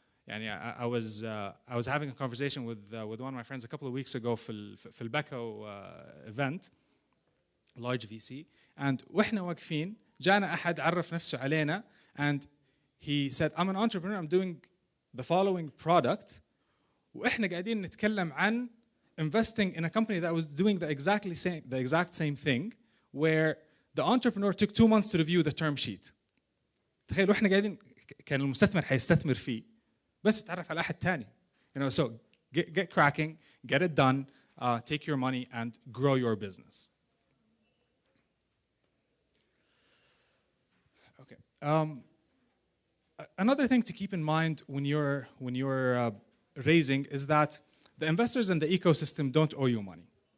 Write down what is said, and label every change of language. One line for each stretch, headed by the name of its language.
English: I was having a conversation with one of my friends a couple of weeks ago
Arabic: في الباكو
English: event, large VC, and
Arabic: وإحنا واقفين جانا أحد عرف نفسه علينا,
English: and he said, I'm an entrepreneur, I'm doing the following product,
Arabic: وإحنا قاعدين نتكلم عن
English: investing in a company that was doing the exact same thing, where the entrepreneur took 2 months to review the term sheet.
Arabic: تخيلوا إحنا قاعدين كان المستثمر حيستثمر فيه بس يتعرف على أحد تاني.
English: So get cracking, get it done, take your money and grow your business. Okay. Another thing to keep in mind when you're raising is that the investors in the ecosystem don't owe you money.